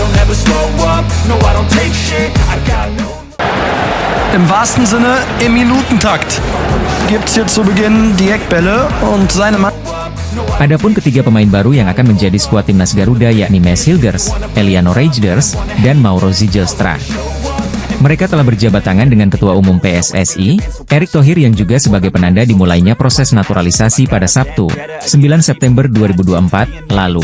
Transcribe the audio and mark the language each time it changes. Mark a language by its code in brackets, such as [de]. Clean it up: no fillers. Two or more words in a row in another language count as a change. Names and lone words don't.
[en] never slow up, no I don't take shit, I got no. [de] Im wahrsten Sinne im Minutentakt gibt's hier zu Beginn die Eckbälle und seine Mann. [id] Adapun ketiga pemain baru yang akan menjadi skuad timnas Garuda yakni Mads Hilgers, Eliano Reijnders, dan Mauro Zijlstra. Mereka telah berjabat tangan dengan Ketua Umum PSSI, Erick Thohir yang juga sebagai penanda dimulainya proses naturalisasi pada Sabtu, 9 September 2024, lalu.